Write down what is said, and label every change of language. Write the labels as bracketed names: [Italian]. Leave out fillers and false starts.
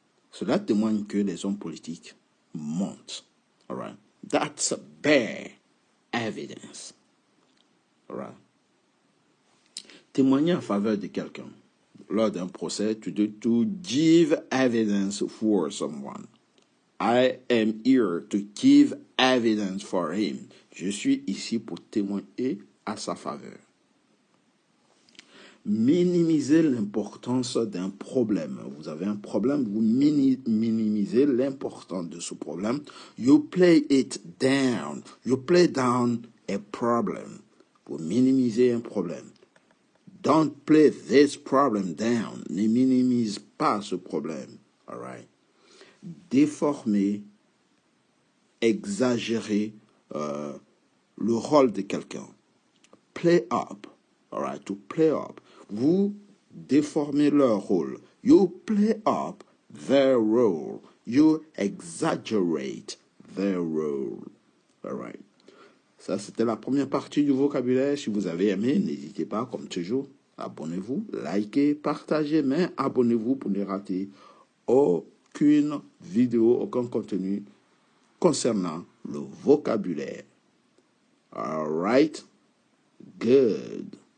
[French] Cela témoigne que les hommes politiques mentent. [English] All right. That's bear evidence. All right. [French] Témoigner en faveur de quelqu'un. Lors d'un procès, [English] to give evidence for someone. I am here to give evidence for him. [French] Je suis ici pour témoigner à sa faveur. Minimiser l'importance d'un problème. Vous avez un problème, vous minimisez l'importance de ce problème. [English] You play it down. You play down a problem. [French] Vous minimisez un problème. [English] Don't play this problem down. [French] Ne minimise pas ce problème. [English] All right. [French] Déformer, exagérer le rôle de quelqu'un. [English] Play up. All right. To play up. [French] Vous déformez leur rôle. [English] You play up their role. You exaggerate their role. All right. [French] Ça, c'était la première partie du vocabulaire. Si vous avez aimé, n'hésitez pas, comme toujours, abonnez-vous, likez, partagez, mais abonnez-vous pour ne rater aucune vidéo, aucun contenu concernant le vocabulaire. [English] All right? Good.